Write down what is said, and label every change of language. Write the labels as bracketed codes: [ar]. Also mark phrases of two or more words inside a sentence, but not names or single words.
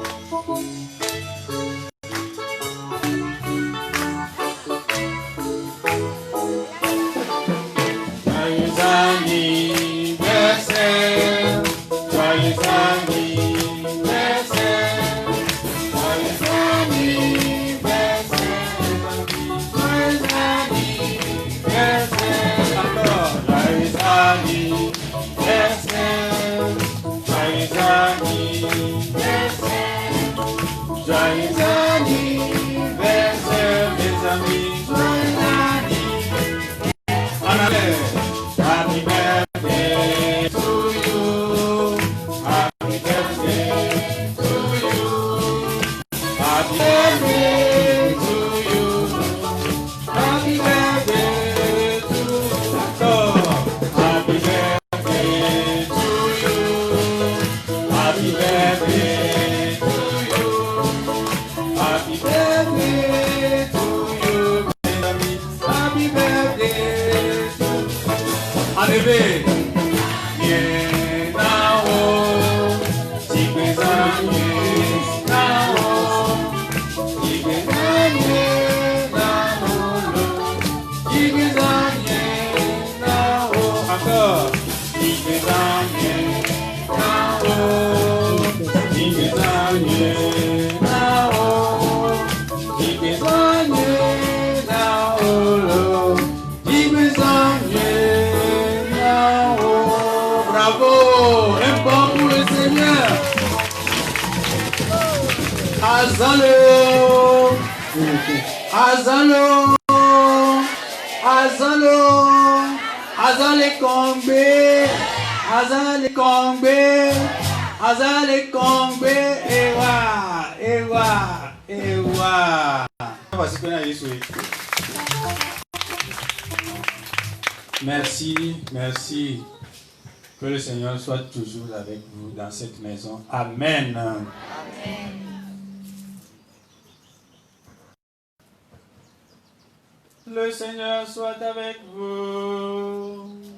[fr] Joyeux anniversaire, joyeux anniversaire, joyeux anniversaire, encore, joyeux anniversaire, joyeux anniversaire, joyeux anniversaire, mes amis, joyeux anniversaire. En allait. [en] Happy birthday to you. Happy birthday to you. Happy birthday to you. Happy birthday to you. Happy birthday to you. Happy birthday to you. Happy birthday to you. Happy birthday. [fr] Arrivé, bien là-haut, si vous amenez là-haut, si vous amenez là-haut, si vous amenez là-haut, encore, si vous amenez là-haut, si vous amenez là-haut, si vous amenez là-haut, si vous amenez. Bravo, un bon pour le Seigneur. [fon] Azalo, Azalo, Azalo, Azale Kongbe, Azale Kongbe, Azale Kongbe, Ewa, Ewa, Ewa. [fr] Merci, merci. Que le Seigneur soit toujours avec vous dans cette maison. Amen. Amen. Le Seigneur soit avec vous.